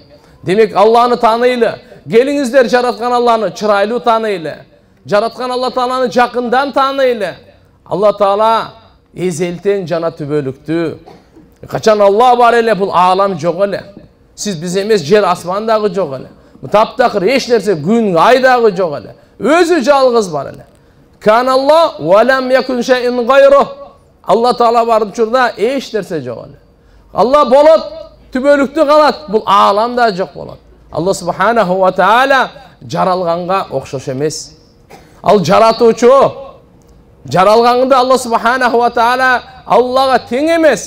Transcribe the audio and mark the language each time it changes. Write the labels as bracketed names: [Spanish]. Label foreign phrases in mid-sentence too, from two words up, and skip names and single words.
[Kyrgyz] Демек Алланы тааныйлы, келиңиздер жараткан Алланы чырайлуу тааныйлы, жараткан Алла Тааланы жакындан тааныйлы. Алла Таала эзелтен жана түбөлүктүү. Качан Алла бар эле, бул аалам жок эле. Сиз биз эмес, жер асман дагы жок эле. Таптакыр эч нерсе, күн ай дагы жок эле. Өзү жалгыз бар эле. [Arabic] كان الله ولم يكن شيء غيره. [Kyrgyz] Алла Таала бар учурда эч нерсе жок эле. Алла болот, түбөлүктүү калат, бул ааламда жок болот. [Arabic] الله سبحانه وتعالى [Kyrgyz] жаралганга окшош эмес. Ал жаратуучу. Жаралганда [Arabic] الله سبحانه وتعالى [Kyrgyz] Аллага тең эмес.